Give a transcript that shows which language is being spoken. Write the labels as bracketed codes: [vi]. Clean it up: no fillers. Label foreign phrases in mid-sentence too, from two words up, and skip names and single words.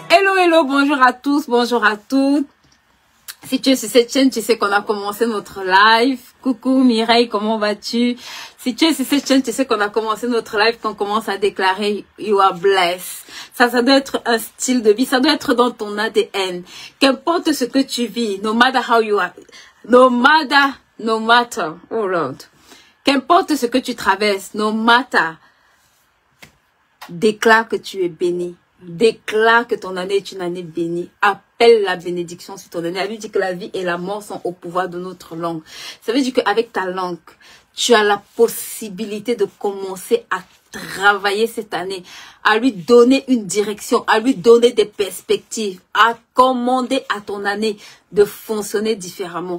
[fr] Hello, bonjour à tous, bonjour à toutes. Si tu es sur cette chaîne, tu sais qu'on a commencé notre live. Coucou Mireille, comment vas-tu? Si tu es sur cette chaîne, tu sais qu'on a commencé notre live, qu'on commence à déclarer [en] You are blessed. [fr] Ça doit être un style de vie, ça doit être dans ton ADN. Qu'importe ce que tu vis, [en] no matter how you are, no matter, oh Lord. [fr] Qu'importe ce que tu traverses, [en] no matter, [fr] déclare que tu es béni. Déclare que ton année est une année bénie. Appelle la bénédiction sur ton année. Elle lui dit que la vie et la mort sont au pouvoir de notre langue. Ça veut dire qu'avec ta langue, tu as la possibilité de commencer à travailler cette année, à lui donner une direction, à lui donner des perspectives, à commander à ton année de fonctionner différemment.